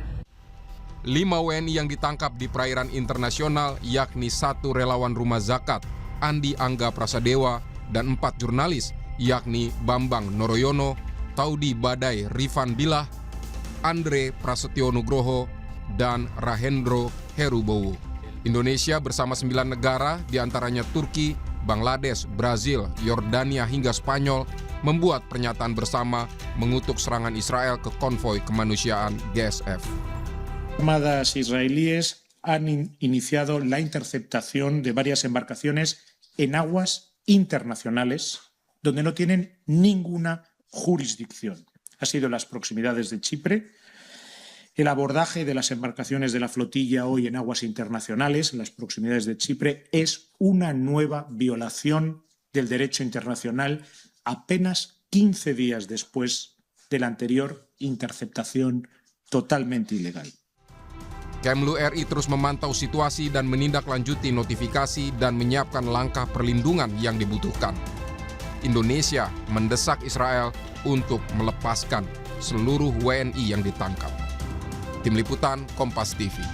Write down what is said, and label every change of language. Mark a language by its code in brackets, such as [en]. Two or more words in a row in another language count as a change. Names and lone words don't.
[id] 5 WNI yang ditangkap di perairan internasional yakni 1 relawan Rumah Zakat, Andi Angga Prasadewa, dan 4 jurnalis yakni Bambang Noroyono, Taudi Badai Rifan Bilah, Andre Prasetyo Nugroho, dan Rahendro Herubowo. Indonesia bersama 9 negara, diantaranya Turki, Bangladesh, Brazil, Yordania hingga Spanyol, membuat pernyataan bersama mengutuk serangan Israel ke konvoi kemanusiaan GSF. [es] Armadas israelíes han iniciado la interceptación de varias embarcaciones en aguas internacionales donde no tienen ninguna jurisdicción. Ha sido las proximidades de Chipre, el abordaje de las embarcaciones de la flotilla hoy en aguas internacionales, en las proximidades de Chipre, es una nueva violación del derecho internacional apenas 15 días después de la anterior interceptación totalmente ilegal. [id] Kemlu RI terus memantau situasi dan menindaklanjuti notifikasi dan menyiapkan langkah perlindungan yang dibutuhkan. Indonesia mendesak Israel untuk melepaskan seluruh WNI yang ditangkap. Tim Liputan, Kompas TV.